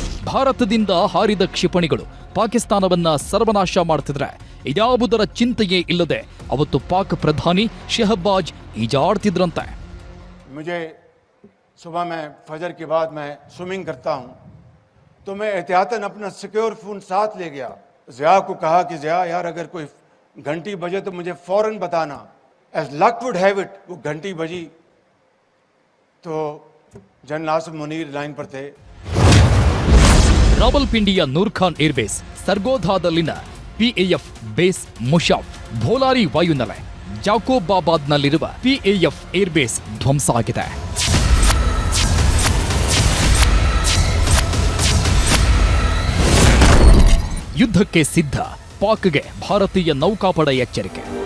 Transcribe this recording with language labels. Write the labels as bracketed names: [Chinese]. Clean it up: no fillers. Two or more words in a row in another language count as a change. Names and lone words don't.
[Kannada] ಭಾರತದಿಂದ ಹಾರಿದ ಕ್ಷಿಪಣಿಗಳು ಪಾಕಿಸ್ತಾನವನ್ನ ಸರ್ವನಾಶ ಮಾಡ್ತಿದ್ರೆ ಇದ್ಯಾವುದರ ಚಿಂತೆಯೇ ಇಲ್ಲದೆ ಅವತ್ತು ಪಾಕ್ ಪ್ರಧಾನಿ ಶಹಬಾಜ್ ಈಜಾಡ್ತಿದ್ರಂತೆ. [Urdu] مجھے صبح میں فجر کے بعد میں سوئمنگ کرتا ہوں، تو میں احتیاطاً اپنا [English] secure phone [Urdu] ساتھ لے گیا. ضیا کو کہا کہ ضیا یار اگر کوئی گھنٹی بجے تو مجھے فوراً بتانا. [English] as luck would have it [Urdu] وہ گھنٹی بجی تو جنرل عاصم منیر لائن پر تھے. [Kannada] ರಾವಲ್ಪಿಂಡಿಯ ನೂರ್ ಖಾನ್ ಏರ್ಬೇಸ್, ಸರ್ಗೋಧಾದಲ್ಲಿನ PAF ಬೇಸ್ ಮುಷಾಫ್, ಭೋಲಾರಿ ವಾಯುನೆಲೆ, ಜಾಕೋಬಾಬಾದ್ನಲ್ಲಿರುವ PAF ಏರ್ಬೇಸ್ ಧ್ವಂಸ ಆಗಿದೆ. ಯುದ್ಧಕ್ಕೆ ಸಿದ್ಧ ಪಾಕ್ಗೆ ಭಾರತೀಯ ನೌಕಾಪಡೆ ಎಚ್ಚರಿಕೆ.